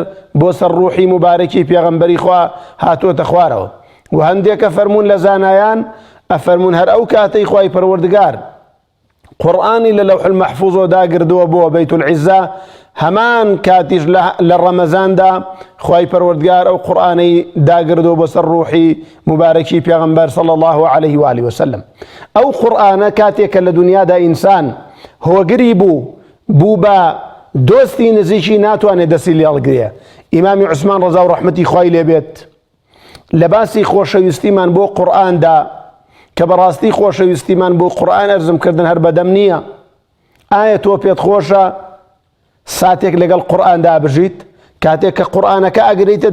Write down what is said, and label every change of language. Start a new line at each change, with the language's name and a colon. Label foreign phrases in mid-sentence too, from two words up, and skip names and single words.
Central Kurdish: بۆ سەر ڕوحی مبارەکی پێغەمبەری خوا هاتووەتە خوارەوە و هەندێکە فەرموون لە زانایان ئەفەرموون هەر ئەو کاتەی خوای پەروەردگار قورئانی لە لەوح المەحفوظەوە داگردووە بۆ بەیت العیزە هەمان کاتیش لە ڕەمەزاندا خوای پەروەردگار ئەو قورئانەی داگردووە بۆ سەر ڕوحی مبارەکی پێغەمبەر
Arabic: صلی الله عليه وآله وسلم
Central Kurdish: ئەو قورئانە کاتێکە لە دنیادا ئینسان هۆگری بوو بە دۆستی نزیکی ناتوانێت دەستی لێڵگرێ ئیمامی عوسمان ڕەزا و ڕەحمەتی خوای لێبێت لە باسی خۆشەویستیمان بۆ قورئاندا کە بەڕاستی خۆشەویستیمان بۆ قورئان ئەرزمکردن هەر بەدەم نییە ئایا تۆ پێت خۆشە ساتێک لەگەڵ قورئاندا بژیت کاتێک کە قورئانەکە ئەگریتە